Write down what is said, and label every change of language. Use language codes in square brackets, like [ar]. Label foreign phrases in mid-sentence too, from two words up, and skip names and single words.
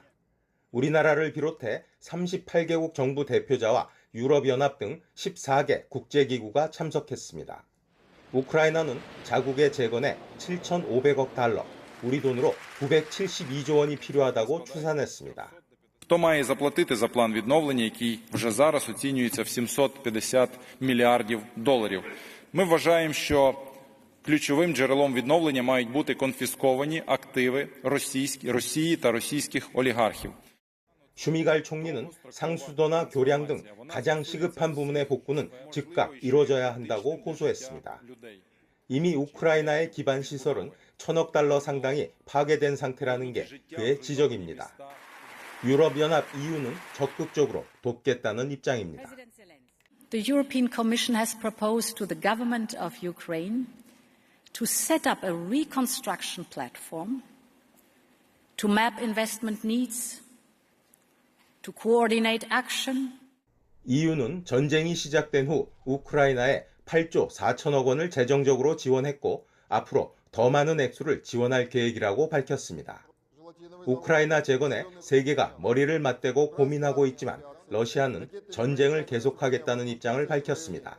[ko] 우리나라를 비롯해 38개국 정부 대표자와 유럽연합 등 14개 국제기구가 참석했습니다. 우크라이나는 자국의 재건에 7,500억 달러, 우리 돈으로 972조 원이 필요하다고 추산했습니다. [uk] Хто має заплатити за план відновлення, який вже зараз оцінюється в 750 мільярдів доларів? Ми вважаємо, що ключовим джерелом відновлення мають бути конфісковані активи Росії та російських олігархів. [ko] 슈미갈 총리는 상수도나 교량 등 가장 시급한 부문의 복구는 즉각 이뤄져야 한다고 호소했습니다. 이미 우크라이나의 기반 시설은 1,000억 달러 상당이 파괴된 상태라는 게 그의 지적입니다. 유럽연합 EU는 적극적으로 돕겠다는 입장입니다. [en] The European Commission has proposed to the government of Ukraine to set up a reconstruction platform to map investment needs, to coordinate action. [ko] EU는 전쟁이 시작된 후 우크라이나에 8조 4천억 원을 재정적으로 지원했고 앞으로 더 많은 액수를 지원할 계획이라고 밝혔습니다. 우크라이나 재건에 세계가 머리를 맞대고 고민하고 있지만 러시아는 전쟁을 계속하겠다는 입장을 밝혔습니다.